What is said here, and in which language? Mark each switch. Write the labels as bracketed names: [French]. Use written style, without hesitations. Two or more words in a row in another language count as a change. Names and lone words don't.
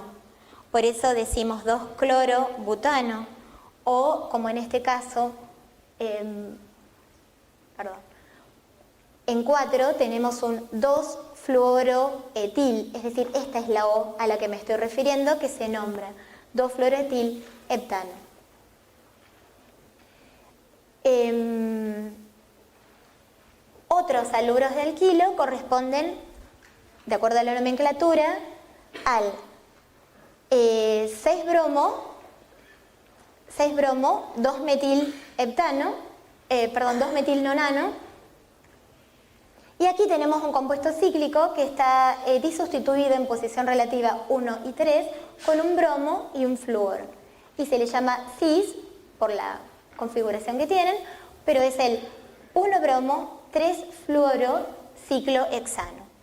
[Spanish] Por eso decimos 2-clorobutano o, como en este caso, en 4 tenemos un 2-fluoroetil, es decir, esta es la O a la que me estoy refiriendo, que se nombra 2-fluoroetil-heptano. Otros haluros de alquilo corresponden, de acuerdo a la nomenclatura, al 6-bromo, 2-metil-heptano, 2-metil-nonano. Y aquí tenemos un compuesto cíclico que está disustituido en posición relativa 1 y 3 con un bromo y un flúor. y se le llama cis por la configuración que tienen, pero es el 1-bromo 3-fluoro ciclohexano.